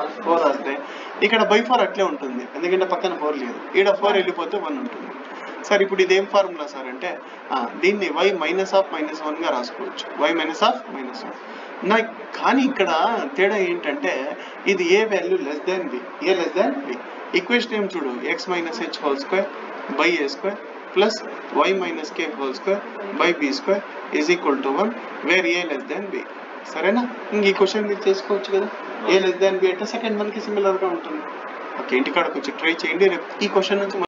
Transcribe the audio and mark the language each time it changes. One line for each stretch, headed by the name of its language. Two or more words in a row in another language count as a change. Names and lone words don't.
Telugu: 4 రాస్తే ఇక్కడ /4 అట్లే ఉంటుంది, ఎందుకంటే పక్కన 4 లేదు. ఇక్కడ 4 వెళ్ళిపోతే 1 ఉంటుంది. సార్ ఇప్పుడు ఇదేం ఫార్ములా సార్ అంటే దీన్ని y -1గా రాసుకోవచ్చు, y -1. కానీ ఇక్కడ తేడా ఏంటంటే ఇది ఏ వాల్యూ <b, a <b. ఈక్వేషన్ ఏం చూడు, x - h² / a² + y - k² / b² = 1 వేర్ a <b. సరేనా? ఇంక ఈ క్వశ్చన్ మీరు చేసుకోవచ్చు కదా. a <b అంటే
English: second one
Telugu: సిమిలర్గా ఉంటుంది. ఓకే, ఇంటికాడకు వచ్చి ట్రై చేయండి. రేపు ఈ క్వశ్చన్ నుంచి